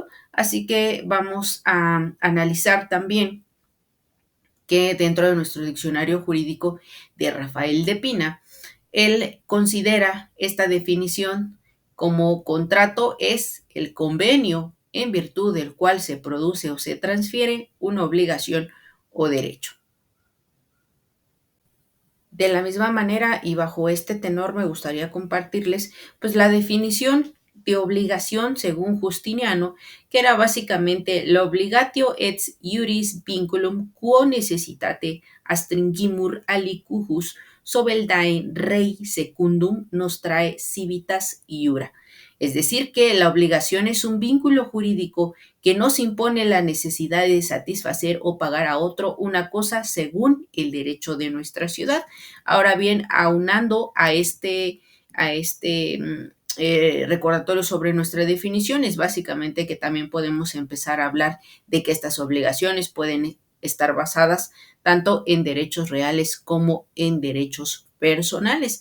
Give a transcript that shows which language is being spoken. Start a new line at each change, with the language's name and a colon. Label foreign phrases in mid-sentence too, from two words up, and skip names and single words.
Spanish: Así que vamos a analizar también que dentro de nuestro diccionario jurídico de Rafael de Pina, él considera esta definición como contrato es el convenio en virtud del cual se produce o se transfiere una obligación o derecho. De la misma manera y bajo este tenor me gustaría compartirles pues la definición de obligación según Justiniano, que era básicamente la
Latin: obligatio et iuris vinculum quo necessitate astringimur alicujus sobeldae rei secundum nostrae civitas iura.
Spanish: Es decir, que la obligación es un vínculo jurídico que nos impone la necesidad de satisfacer o pagar a otro una cosa según el derecho de nuestra ciudad. Ahora bien, aunando a este recordatorio sobre nuestra definición, es básicamente que también podemos empezar a hablar de que estas obligaciones pueden estar basadas tanto en derechos reales como en derechos personales.